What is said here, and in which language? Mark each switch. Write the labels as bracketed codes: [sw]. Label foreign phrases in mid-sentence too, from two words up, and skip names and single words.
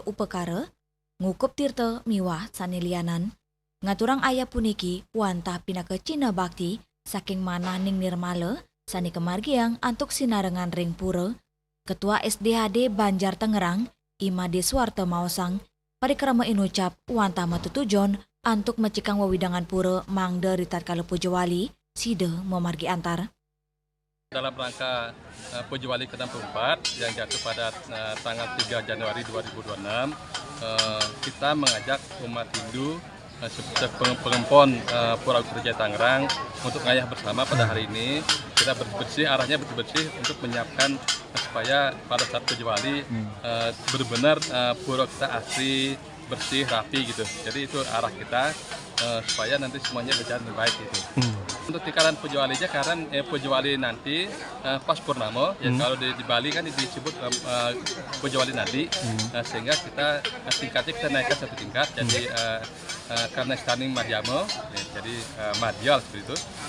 [ban] upekara, ngukup tirta miwah sanilianan, ngaturang ayah puniki wantah pinaka Cina Bakti, saking manah ning nirmala, sani kemargiang antuk sinarengan ring pura, Ketua SDHD Banjar Tangerang, Imade Suwarto Maosang, parikrama inucap wantah matutujon antuk mecikang wewidangan pura mangda ritatkala Pujawali, sida memargi antar. [id] Dalam rangka Pujawali ke-64 yang jatuh pada tanggal 3 Januari 2026, kita mengajak umat Hindu pengempon Pura Agung Kertajaya Tangerang untuk ngayah bersama pada hari ini. Kita bersih, arahnya bersih untuk menyiapkan supaya pada saat Pujawali benar-benar pura kita asri, bersih, rapi gitu. Jadi itu arah kita supaya nanti semuanya berjalan dengan baik gitu. Untuk tikaran Pujawalinya karena Pujawali nanti pas purnama, ya kalau di Bali kan disebut Pujawali nadi, sehingga kita tingkatnya kita naikkan satu tingkat, jadi karena standing Madhyama, ya, jadi Madhyal seperti itu.